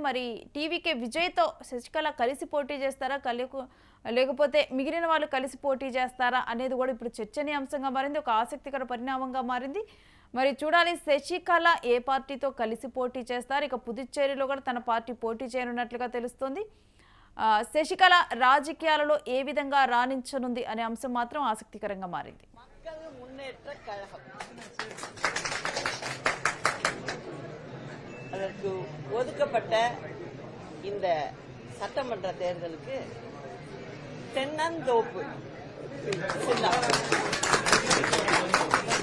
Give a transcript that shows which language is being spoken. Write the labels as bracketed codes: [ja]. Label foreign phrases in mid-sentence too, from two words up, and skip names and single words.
[te] మరి టీవీకే విజయ్తో శశికళ కలిసి పోటీ చేస్తారా, లేకపోతే మిగిలిన వాళ్ళు కలిసి పోటీ చేస్తారా అనేది కూడా ఇప్పుడు చర్చనీయాంశంగా మారింది. ఒక ఆసక్తికర పరిణామంగా మారింది. మరి చూడాలి శశికళ ఏ పార్టీతో కలిసి పోటీ చేస్తారు. ఇక పుదుచ్చేరిలో కూడా తన పార్టీ పోటీ చేయనున్నట్లుగా తెలుస్తోంది. శశికళ రాజకీయాలలో ఏ విధంగా రాణించనుంది అనే అంశం మాత్రం ఆసక్తికరంగా మారింది. [ta] மக்கள் முன்னேற்ற கழகம் அதற்கு ஒதுக்கப்பட்ட இந்த சட்டமன்ற தேர்தலுக்கு தென்னந்தோப்பு சின்னம்